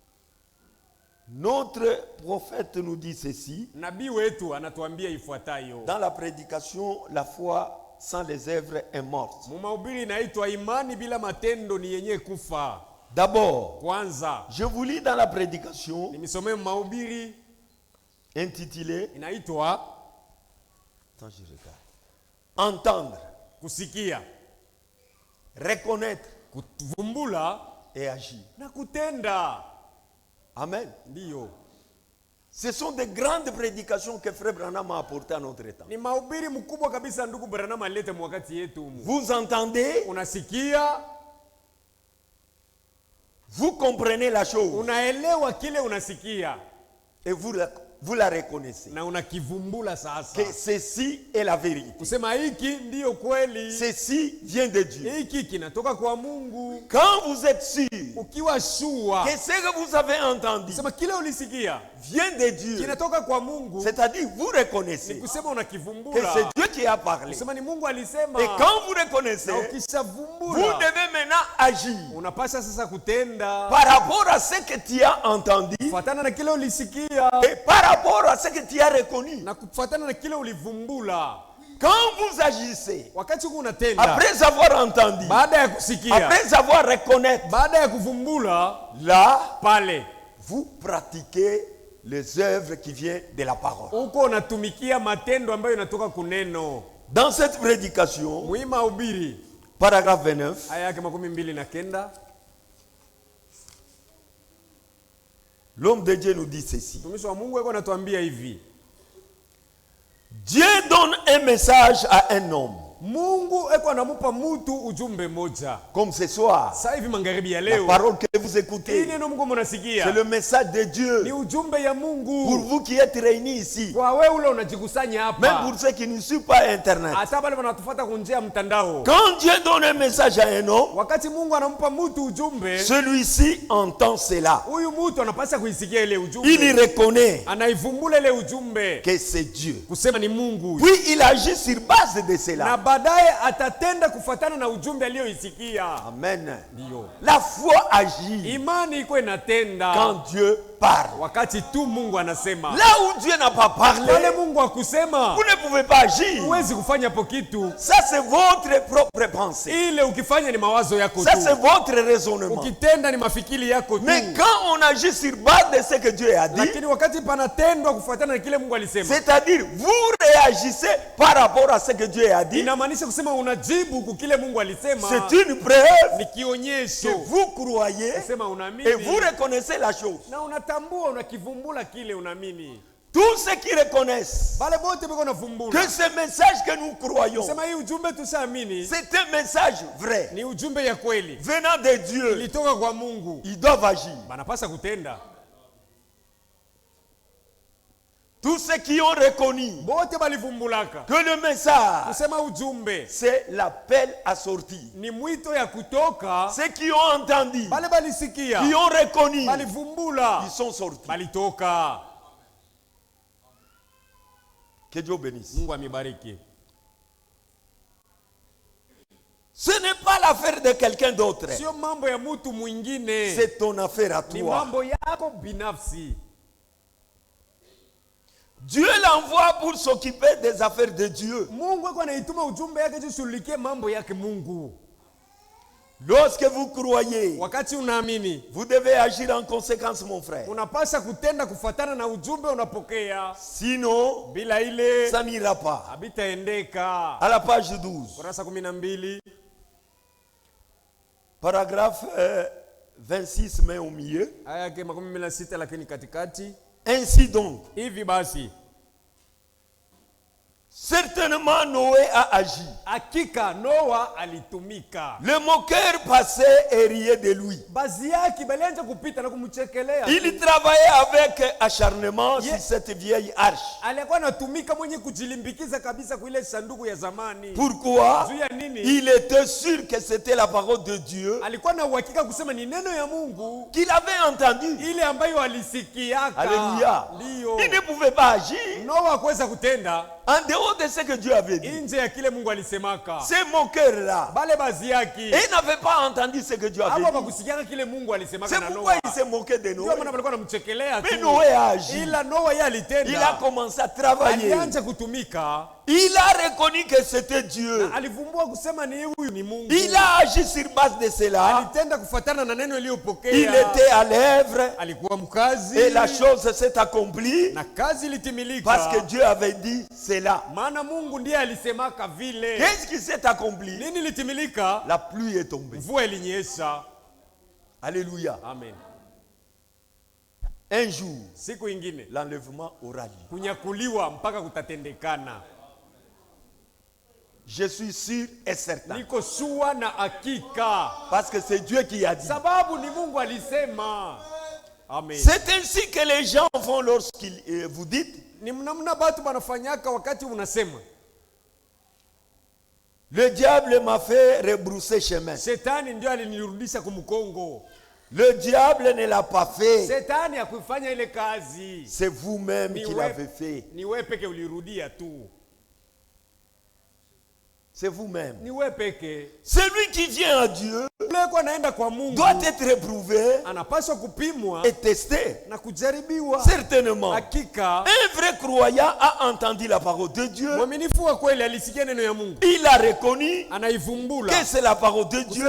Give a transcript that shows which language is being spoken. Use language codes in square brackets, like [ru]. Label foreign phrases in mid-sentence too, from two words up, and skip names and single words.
[fr] Notre prophète nous dit ceci. [sw] Nabii wetu anatuambia ifuatayo. [fr] Dans la prédication, la foi sans les œuvres est morte. [sw] Mahubiri inaitwa imani bila matendo ni yenye kufa. [fr] D'abord, [sw] Kwanza, [fr] je vous lis dans la prédication [sw] nimesomea mahubiri [fr] intitulée [sw] inaitwa [fr] Attends, je regarde. Entendre, [sw] kusikia, [fr] reconnaître [sw] kuvumbula [fr] et agir. [sw] na kutenda. [fr] Amen. [sw] Ndiyo. [fr] Ce sont de grandes prédications que Frère Branham a apportées à notre temps. [sw] Ni mahubiri mkubwa kabisa ndugu Branham alete mwakati yetu. [fr] Vous entendez, [sw] Unasikia, [fr] vous comprenez la chose [sw] unaelewa kile unasikia, [fr] et vous vous la reconnaissez. [sw] na unakivumbula sasa [fr] Que ceci est la vérité. [sw] kusema hiki ndiyo kweli, [fr] Ceci vient de Dieu. [sw] hiki kinatoka kwa Mungu. [fr] Quand vous êtes sûr [sw] Ukiwa shua [fr] que ce que vous avez entendu [sw] kusema kile ulisikia [fr] vient de Dieu, [sw] kinatoka kwa Mungu, [fr] c'est-à-dire vous [sw] ni [fr] reconnaissez [sw] kusema [fr] que [sw] unakivumbula, [fr] c'est Dieu qui a parlé. [sw] kusema ni Mungu alisema. [fr] Et quand vous reconnaissez, [sw] Na [fr] vous [sw] ukishavumbula [fr] devez maintenant agir [sw] unapasha sasa kutenda [fr] par rapport à ce que tu as entendu [sw] kufuatana na kile ulisikia [fr] et par rapport à ce que tu as reconnu. [sw] na kufuatana na kile ulivumbula. [fr] Quand vous agissez, [sw] Wakati huu unatenda [fr] après avoir entendu, [sw] baada ya kusikia, [fr] après avoir reconnaître, [sw] baada ya kuvumbula, [fr] là, [sw] pale [fr] vous pratiquez les œuvres qui viennent de la parole. [sw] uko unatumikia matendo ambayo inatoka kuneno. [fr] Dans cette prédication, [sw] Muhimu ubiri [fr] paragraphe 29, [sw] aya yake 29, [fr] l'homme de Dieu nous dit ceci. [sw] mtumishi wa Mungu yuko anatuambia hivi: [fr] Dieu donne un message à un homme. [sw] Mungu eko anamupa mtu ujumbe moja. [fr] Comme ce soir, [sw] Sasa hivi magharibi ya [fr] la [sw] leo, [fr] parole que vous [sw] hii [fr] écoutez, [sw] neno Mungu mnasikia [fr] c'est le message de [sw] ni [fr] Dieu [sw] ujumbe ya [fr] pour [sw] Mungu [fr] vous qui êtes réunis ici. [sw] kwa wewe ule unajikusanya [fr] Même [sw] hapa, [fr] pour ceux qui ne suivent pas Internet. [sw] hata wale wanatufuata kwa njia ya mtandao. [fr] Quand Dieu donne un message à un homme, [sw] Wakati Mungu anampa mtu ujumbe, [fr] celui-ci entend cela. [sw] huyu mtu anapaswa kuisikia ile [fr] Il [sw] ujumbe, [fr] reconnaît [sw] anaivumbula ile ujumbe [fr] que c'est Dieu. [sw] kusema ni Mungu, [fr] Puis il agit sur base de [sw] na [fr] cela. [sw] baadaye atatenda kufuatana na ujumbe aliyoisikia. [fr] Amen. [sw] Ndio [fr] La foi agit [sw] imani iko inatenda [fr] quand Dieu parle. [sw] wakati tu Mungu anasema. [fr] Là où Dieu n'a pas [sw] Pale [fr] parlé, [sw] Mungu akusema, [fr] vous ne pouvez pas agir. [sw] huwezi kufanya po kitu. [fr] Ça, c'est votre propre pensée. [sw] Ile ukifanya ni mawazo yako [fr] Ça, c'est [sw] tu, [fr] votre raisonnement. [sw] ukitenda ni mafikiri yako tu. [fr] Mais quand on agit sur base de ce que Dieu a dit, [sw] Lakini wakati panatendwa kufuatana na kile Mungu alisema, [fr] c'est-à-dire vous réagissez par rapport à ce que Dieu a dit, [sw] inamaanisha kusema unajibu kwa kile Mungu alisema. [fr] c'est une preuve [sw] Ni [fr] que [sw] kionyesho [fr] vous croyez [sw] kusema [fr] et vous [sw] unaamini [fr] reconnaissez la chose. [sw] na unatambua, unakivumbula kile unaamini. [fr] Tous ceux qui reconnaissent [sw] Bale bote biko [fr] que [sw] navumbula [fr] ce message que nous croyons, [sw] sema hii ujumbe tushaamini [fr] c'est un message vrai, [sw] ni ujumbe ya kweli, [fr] venant de Dieu, [sw] ilitoka kwa Mungu, [fr] ils doivent agir. [sw] banapasa kutenda. [fr] Tous ceux qui ont reconnu [sw] Bote balivumbulaka [fr] que le message, [sw] kusema ujumbe [fr] c'est l'appel à sortir. [sw] ni mwito ya kutoka, [fr] Ceux qui ont entendu, [sw] bale balisikia, [fr] qui ont reconnu, [sw] balivumbula, [fr] ils sont sortis. [sw] balitoka. [fr] Que Dieu bénisse. [sw] Mungu amibariki. [fr] Ce n'est pas l'affaire de quelqu'un d'autre. [sw] Sio mambo ya mtu mwingine, [fr] C'est ton affaire à [sw] ni [fr] toi. [sw] mambo yako binafsi. [fr] Dieu l'envoie pour s'occuper des affaires de Dieu. [sw] Mungu yuko anaituma ujumbe yake jishughulikie mambo yake Mungu. [fr] Lorsque vous croyez, [sw] Wakati unaamini, [fr] vous devez agir en conséquence, mon frère. [sw] unapasha kutenda kufuatana na ujumbe unapokea. [fr] Sinon, [sw] Bila ile [fr] ça n'ira pas. [sw] habitaendeka. [fr] À la page 12, [sw] Kurasa 12, [fr] paragraphe 26, mais au milieu. [sw] aya yake 26, lakini katikati. [fr] Ainsi donc, [sw] Hivi basi, [fr] certainement Noé a agi. [sw] hakika Noa alitumika. [fr] Le moqueur passait et riait de lui. [sw] Bazi yake balianza kupita na kumchekelea. [fr] Il travaillait avec acharnement sur cette vieille arche. [sw] Alikuwa anatumika mwenye kujilimbikiza kabisa kwa ile sanduku ya zamani. [fr] Pourquoi? [sw] Juu ya nini? [fr] Il était sûr que c'était la parole de Dieu [sw] Alikuwa na uhakika kusema ni neno ya Mungu [fr] qu'il avait entendu. [sw] ile ambayo alisikiaka. [fr] Alléluia. [sw] Ndio. [fr] Il ne pouvait pas agir [sw] Noa hakuweza kutenda [fr] en dehors de ce que Dieu avait dit. [sw] nje ya kile Mungu alisemaka. [fr] Ces moqueurs-là, [sw] Bale bazi yake [fr] ils n'avaient pas entendu ce que Dieu avait [sw] hapo [fr] dit. [sw] hakusikiaka kile Mungu alisemaka [fr] C'est [sw] na [fr] pourquoi [sw] Noa. [fr] il s'est moqué de [sw] Ndio [fr] Noé. [sw] maana walikuwa wanamchekelea tu. [fr] Mais Noé a agi. [sw] Ila Noa yeye alitenda. [fr] Il a commencé à travailler. [sw] Alianza kutumika. [fr] Il a reconnu que c'était Dieu. [sw] Alivumbua kusema ni huyu ni Mungu. [fr] Il a agi sur base de cela. [sw] Alitenda kufuatana na neno iliyopokea. [fr] Il était à l'œuvre [sw] Alikuwa mkazi. [fr] et la chose s'est accomplie [sw] na kazi ilitimilika. [fr] parce que Dieu avait dit cela. [sw] Maana Mungu ndiye alisemaka vile. [fr] Qu'est-ce qui s'est accompli? [sw] Nini litimilika? [fr] La pluie est tombée. [sw] Mvua ilinyesha. [fr] Alléluia. [sw] Amen. [fr] Un jour, [sw] Siku ingine [fr] l'enlèvement aura lieu. [sw] kunyakuliwa mpaka kutatendekana. [fr] Je suis sûr et certain. [sw] Niko shua na hakika. [fr] Parce que c'est Dieu qui a dit. [sw] Sababu ni Mungu alisema. [fr] Amen. [sw] C'est ainsi que les gens font lorsqu'ils vous dites. [fr] Ni mnamna batu banafanyaka wakati unasema. [sw] Le diable m'a fait rebrousser chemin. [fr] Shetani ndio alinirudisha kumkongo. [sw] Le diable ne l'a pas fait. [fr] Shetani hakufanya ile kazi. [sw] C'est vous-même qui l'avez fait. [fr] Ni wewe peke ulirudia tu. [sw] C'est vous-même. [fr] Ni wewe peke. Celui qui vient à Dieu doit être éprouvé et testé. Certainement. Un vrai croyant a entendu la parole de Dieu. Il a reconnu que c'est la parole de Dieu.